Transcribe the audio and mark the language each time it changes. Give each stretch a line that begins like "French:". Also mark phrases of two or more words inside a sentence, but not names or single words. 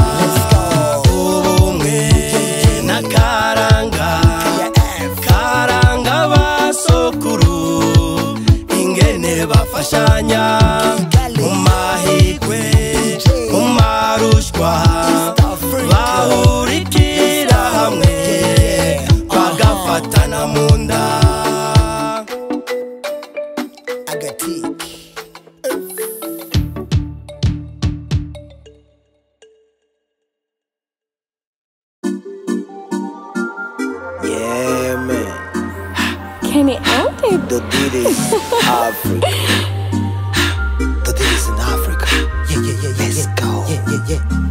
Rundi: Ubumwe n'akaranga, karanga basokuru, ingene bafashanya mu mahigwe, mu marushwa, bahurikira hamwe bagafatana munda. Agatik.
English: Yeah, man. Kenny Alden. The Diddy's Africa. The Diddy's in Africa. Yeah. Let's go. Yeah.